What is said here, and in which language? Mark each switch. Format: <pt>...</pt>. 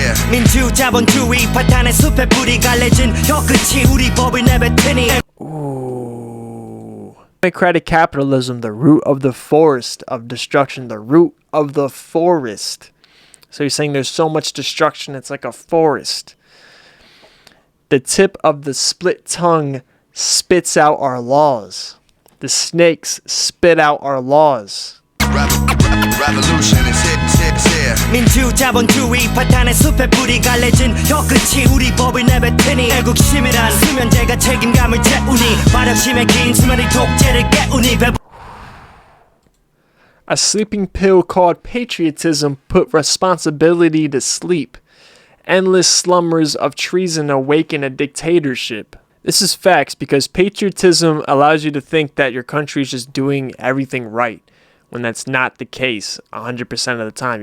<ko>민주 자본주의 파탄의 숲에 뿌리 갈래진 혀끝이 우리 법을 내뱉으니 Ooh.</ko> <en>Democratic capitalism, the root of the forest of destruction, the root of the forest. So you're saying there's so much destruction, it's like a forest. The tip of the split tongue spits out our laws. The snakes spit out our laws. Revolution is here.</en> <ko>민주자본주의 파탄의 숲에 뿌리 갈래진 혀끝이 우리 법을 내뱉으니 애국심이란 수면제가 책임감을 채우니 발악심의 긴 수면이 독재를 깨우니</ko> <en>A sleeping pill called patriotism put responsibility to sleep. Endless slumbers of treason awaken a dictatorship. This is facts because patriotism allows you to think that your country is just doing everything right, when that's not the case 100% of the time.</en>